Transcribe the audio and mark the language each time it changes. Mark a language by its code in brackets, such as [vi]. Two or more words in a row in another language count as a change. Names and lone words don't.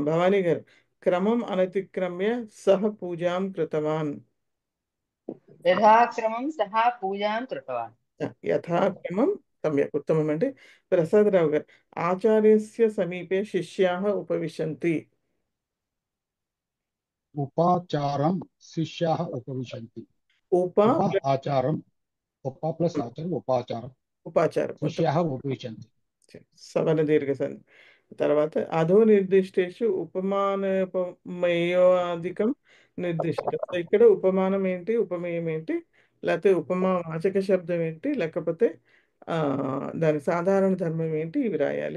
[sa] భవానీ గారు, క్రమం అనతిక్రమ్య సహ పూజాం కృతవాన్. యథాక్రమం సహా పూజాం కృతవాన్. యథాక్రమం. సమ్యక్. ఉత్తమం అండి. ప్రసాదరావు గారు, ఆచార్యస్య సమీపే శిష్యాః ఉపవిశంతి. उपाचारं शिष्याः उपविशन्ति ఉప उप आचारम् उप प्लस आचारम् उपाचारं ఉపాచారం शिष्याः उपविशन्ति [te] సవర్ణ దీర్ఘ సంధి. [sa] తర్వాత అధో నిర్దిష్టేషు ఉపమానోపమేయాధికం నిర్దిష్టం. [te] సో ఇక్కడ ఉపమానం ఏంటి, ఉపమేయం ఏంటి, లేకపోతే ఉపమా వాచక శబ్దం ఏంటి, లేకపోతే దాని సాధారణ ధర్మం ఏంటి, ఇవి రాయాలి.